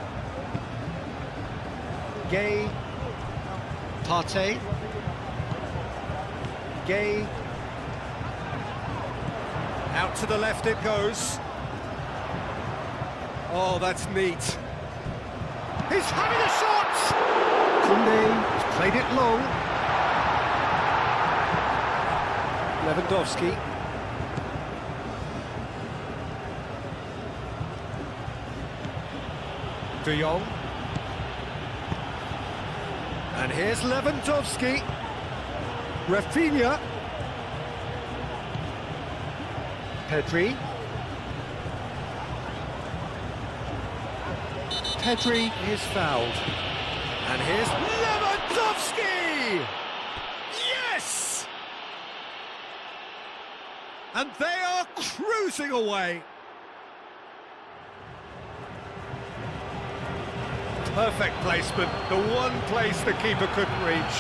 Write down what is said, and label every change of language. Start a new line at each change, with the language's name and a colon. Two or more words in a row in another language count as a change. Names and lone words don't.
English: Gay. Partey. Gay. Out to the left it goes. Oh, that's neat. He's having a shot! Koundé has played it long. Lewandowski. De Jong. And here's Lewandowski. Rafinha. Pedri. Pedri is fouled. And here's Lewandowski! Yes! And they are cruising away. Perfect placement, the one place the keeper couldn't reach.